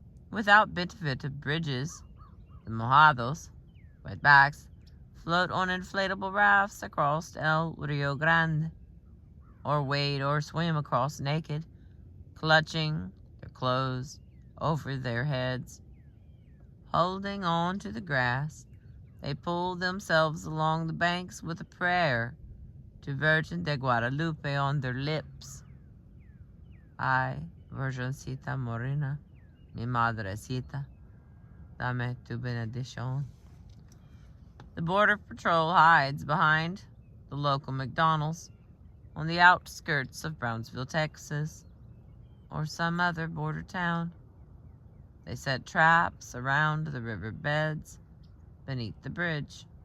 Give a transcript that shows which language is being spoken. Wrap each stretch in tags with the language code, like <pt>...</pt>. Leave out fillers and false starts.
<en>Without benefit of bridges, the mojados, wetbacks, float on inflatable rafts across El Rio Grande, or wade or swim across naked, clutching their clothes over their heads. Holding on to the grass, they pull themselves along the banks with a prayer to Virgin de Guadalupe on their lips.</en> <es>Ay, Virgencita Morena, mi madrecita, dame tu benedición.</es> <en>The Border Patrol hides behind the local McDonald's on the outskirts of Brownsville, Texas, or some other border town. They set traps around the riverbeds beneath the bridge.</en>